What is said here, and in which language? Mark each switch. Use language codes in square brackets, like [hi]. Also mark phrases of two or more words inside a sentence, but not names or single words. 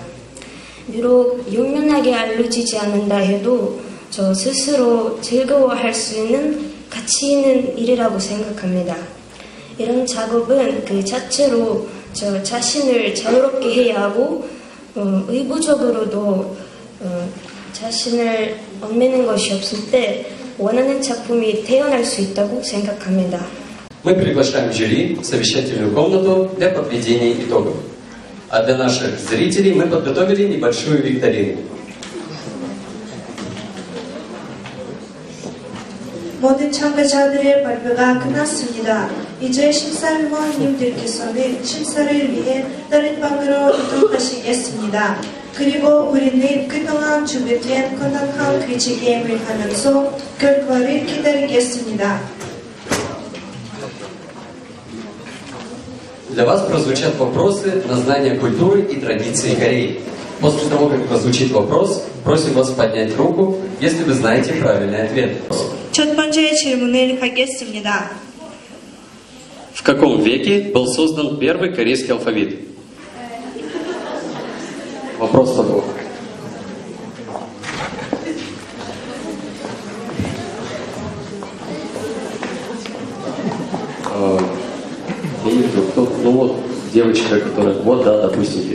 [ko] 비록 유명하게 알려지지 않는다 해도 저 스스로 즐거워할 수 있는 가치 있는 일이라고 생각합니다. 이런 작업은 그 자체로 저 자신을 자유롭게 해야 하고 의무적으로도 자신을 얽매는 것이 없을 때 원하는 작품이 태어날 수 있다고 생각합니다. [ru] Мы приглашаем жюри в совещательную комнату для подведения итогов. А для наших зрителей мы подготовили небольшую викторину. [ko] 모든 참가자들의 발표가 끝났습니다. 이제 심사위원님들께서는 심사를 위해 다른 방으로 이동하시겠습니다. 그리고 우리는 그동안 준비된 건강한 퀴즈 게임을 하면서 결과를 기다리겠습니다. [ru] Для вас прозвучат вопросы на знание культуры и традиций Кореи. После того, как прозвучит вопрос, просим вас поднять руку, если вы знаете правильный ответ. [ko] 첫 번째 질문을 하겠습니다. [ru] В каком веке был создан первый корейский алфавит? Вопрос такой. Я не вижу, кто, ну вот девочка, которая, вот да, допустим.